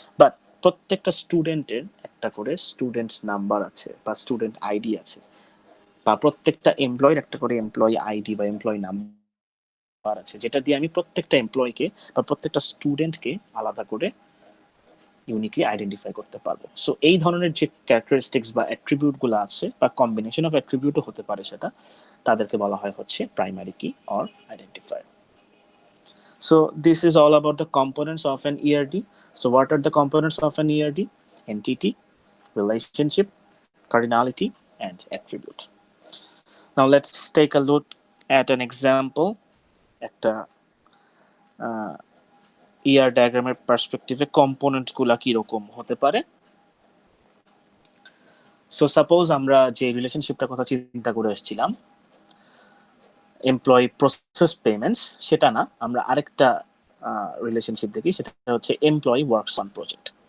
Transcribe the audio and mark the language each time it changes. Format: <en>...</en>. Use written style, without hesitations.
<bn>But প্রত্যেকটা স্টুডেন্টের একটা করে স্টুডেন্ট নাম্বার আছে বা স্টুডেন্ট আইডি আছে, বা প্রত্যেকটা এমপ্লয়ের একটা করে এমপ্লয়ি আইডি বা এমপ্লয়ি নাম্বার আছে, যেটা দিয়ে আমি প্রত্যেকটা এমপ্লয়িকে বা প্রত্যেকটা স্টুডেন্টকে আলাদা করে ইউনিকলি আইডেন্টিফাই করতে পারবো। সো এই ধরনের যে ক্যারেক্টারিস্টিক্স বা অ্যাট্রিবিউট গুলো আছে বা কম্বিনেশন অফ অ্যাট্রিবিউটও হতে পারে, সেটা তাদেরকে বলা হয় হচ্ছে প্রাইমারি কি or identifier.</bn> <en>So this is all about the components of an ERD. So what are the components of an ERD? Entity, relationship, cardinality, and attribute. Now let's take a look at an example.</en> <bn>একটা ER ডায়াগ্রামের পার্সপেক্টিভে component গুলা কিরকম হতে পারে। So suppose আমরা যে রিলেশনশিপটার কথা চিন্তা করে আসছিলাম, এমপ্লয়ি প্রসেস পেমেন্টস, সেটা না, আমরা আরেকটা রিলেশনশিপ দেখি, সেটা হচ্ছে এমপ্লয়ি ওয়ার্কস অন প্রজেক্ট।</bn>